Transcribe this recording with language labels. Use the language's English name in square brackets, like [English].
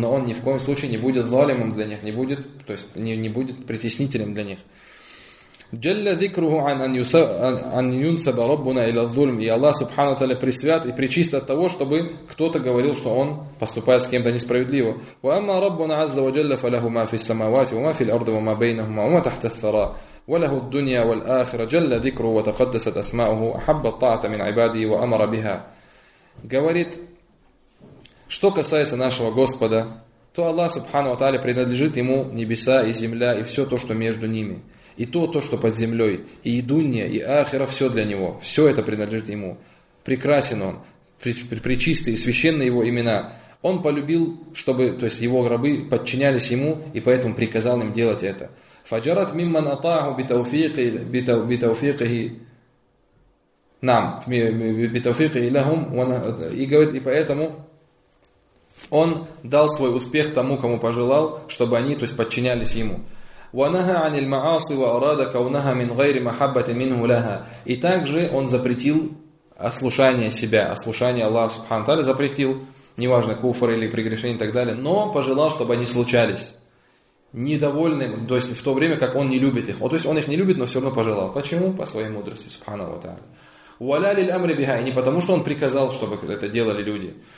[Russian] Но он ни в коем случае не будет ظَالِمٌ для них, не будет, то есть не будет притеснителем для них. [Arabic] جَلَّ ذِكْرُهُ عَنْ يُنْسَبَ رَبُّنَا إِلَى الظُّلْمِ. [Russian] И Аллах Субхану Таля пресвят и причист от того, чтобы кто-то говорил, что он поступает с кем-то несправедливо. [Arabic] وَأَمَّا رَبُّنَا عَزَّ وَجَلَّ فَلَهُ مَا فِي السَّمَاوَاتِ وَمَا فِي الْأَرْضِ وَمَا بَيْنَهُمَا وَمَا تَحْتَ الثَّرَى وله الدنيا والآخرة جل ذكره وتقدست أسماؤه أحب الطاعة من عباده وأمر بها. [Russian] Говорит, что касается нашего Господа, то Аллах Субхану ва Тааля принадлежит ему небеса и земля и все то, что между ними, и то, что под землей, и дунья, и ахира, все для него, все это принадлежит ему. Прекрасен он, пречистый и священный его имена. Он полюбил, чтобы, то есть его рабы подчинялись ему, и поэтому приказал им делать это. [Arabic] فجرت ممن أطاعه بتوفيقه نعم بتوفيقه لهم وقال [Russian] и поэтому он дал свой успех тому, кому пожелал, чтобы они, то есть, подчинялись ему. [Arabic] ونهى عن المعاصي وأراد كونها من غير محبة منه لها. [Russian] И также он запретил ослушание себя, ослушание Аллаха Субхану Тааля запретил, неважно куфр или прегрешение и так далее, но пожелал, чтобы они случались. Недовольным, то есть в то время, как он не любит их. То есть он их не любит, но все равно пожелал. Почему? По своей мудрости, Субхана ва Тааля. [Arabic] Уаля лиль амри биха, [Russian] не потому, что он приказал, чтобы это делали люди.